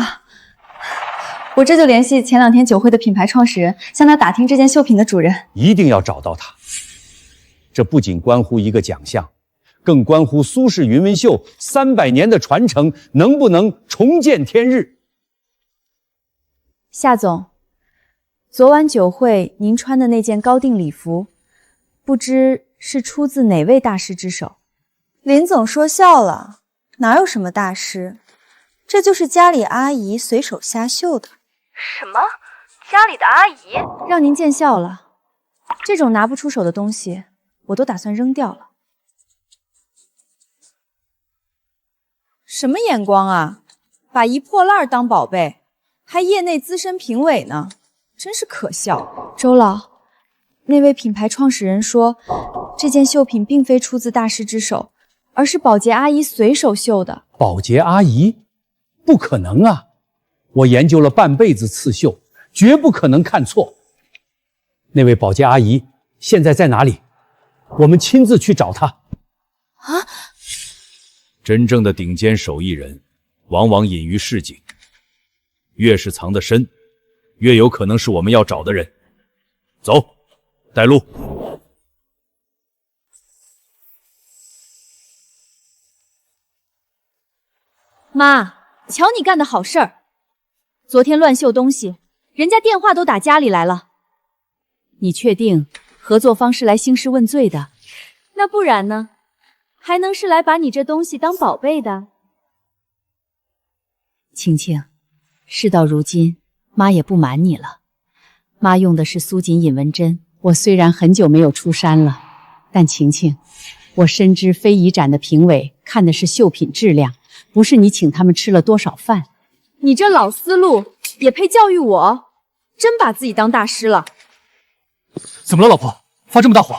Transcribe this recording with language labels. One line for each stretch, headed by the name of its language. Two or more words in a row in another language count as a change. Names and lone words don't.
Chinese: 我這就聯繫前2天酒會的品牌創始人，向他打聽這件繡品的主人。一定要找到他。這不僅關乎一個獎項，更關乎蘇氏雲紋繡300年的傳承能不能重見天日。夏總，昨晚酒會您穿的那件高定禮服，不知是出自哪位大師之手？林總說笑了，哪有什麼大師，這就是家裡阿姨隨手瞎繡的。什麼？家裡的阿姨？讓您見笑了，這種拿不出手的東西，我都打算扔掉了。什麼眼光啊，把一破爛當寶貝，還業內資深評委呢，真是可笑。周老，那位品牌創始人說，這件繡品並非出自大師之手，而是保潔阿姨隨手繡的。保潔阿姨？ 不可能啊！我研究了半輩子刺繡，絕不可能看錯。那位保洁阿姨现在在哪裡？我們親自去找她。啊！真正的頂尖手藝人，往往隱於市井，越是藏得深，越有可能是我們要找的人。走，帶路。媽，瞧你幹的好事兒！昨天亂繡東西，人家電話都打家裡來了。你確定合作方是來興師問罪的？那不然呢？還能是來把你這東西當寶貝的？晴晴，事到如今，媽也不瞞你了。媽用的是蘇錦引紋針。我雖然很久沒有出山了，但晴晴，我深知非遺展的評委看的是繡品質量，不是你請他們吃了多少飯。你這老思路也配教育我？真把自己當大師了。怎麼了，老婆？發這麼大火？